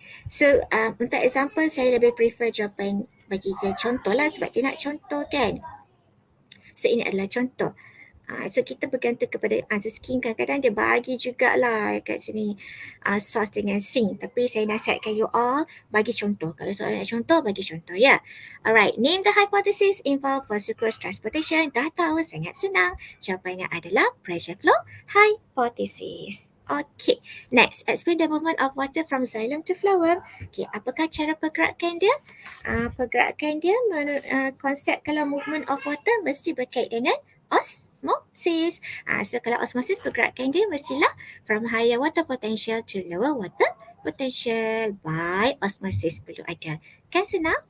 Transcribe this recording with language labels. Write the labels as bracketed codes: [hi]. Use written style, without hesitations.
[ms] So untuk example saya lebih prefer jawapan bagi dia contoh lah, sebab dia nak contoh kan. So ini adalah contoh. So kita bergantung kepada answer scheme, kadang-kadang dia bagi jugalah kat sini source dengan sink, tapi saya nasihatkan you all bagi contoh. Kalau soalan nak contoh, bagi contoh ya. [en] Alright, name the hypothesis involved for sucrose transportation. [ms] Dah tahu, sangat senang. Jawapannya adalah pressure flow hypothesis. [en] Next, explain the movement of water from xylem to phloem. [ms] Apakah cara pergerakan dia? Pergerakan dia, konsep kalau movement of water mesti berkait dengan osmosis. So kalau osmosis, pergerakan dia mestilah [en] from higher water potential to lower water potential by osmosis [ms] perlu ada. Kan senang?